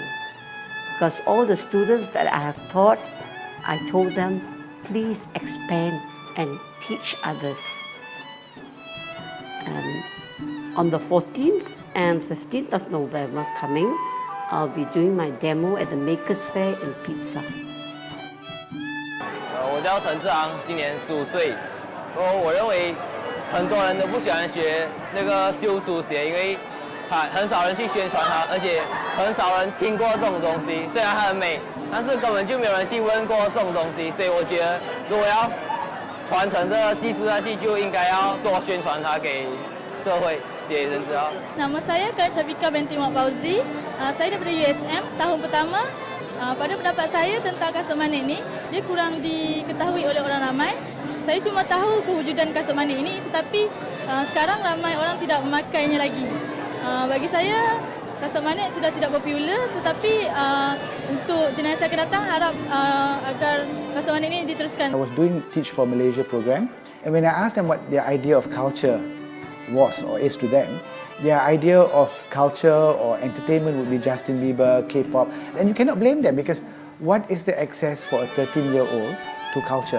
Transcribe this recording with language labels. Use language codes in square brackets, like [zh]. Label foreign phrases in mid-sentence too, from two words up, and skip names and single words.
[en] Because all the students that I have taught, I told them, please expand and teach others. On the 14th and 15th of November coming, I'll be doing my demo at the Makers Fair in Pizza. [zh] 我叫陈志昂，今年15岁。我认为很多人都不喜欢学那个绣竹鞋，因为很少人去宣传它，而且很少人听过这种东西。虽然它很美，但是根本就没有人去问过这种东西。所以我觉得，如果要传承这个技术下去，就应该要多宣传它给社会给人知道。 [ms] Nama saya Kak Syafika binti Mak Fauzi. Saya daripada USM tahun pertama. Pada pendapat saya tentang kasut manik ni, dia kurang diketahui oleh orang ramai. Saya cuma tahu kewujudan kasut manik ini, tetapi sekarang ramai orang tidak memakainya lagi. Bagi saya, kasut manik sudah tidak popular, tetapi untuk generasi akan datang harap agar kasut manik ini diteruskan. [en] I was doing Teach for Malaysia program, and when I asked them what their idea of culture was or is to them, their idea of culture or entertainment would be Justin Bieber, K-pop, and you cannot blame them because what is the access for a 13-year-old to culture?